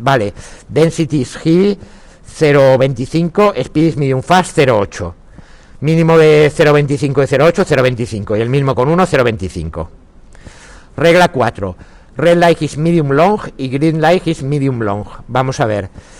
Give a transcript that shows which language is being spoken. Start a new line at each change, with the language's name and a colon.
English: Vale, density is heavy 0,25, speed is medium fast 0,8.
Spanish: Mínimo de 0,25 y 0,8, 0,25. Y el mínimo con 1, 0,25. Regla 4.
English: Red light is medium long y green light is medium long.
Spanish: Vamos a ver.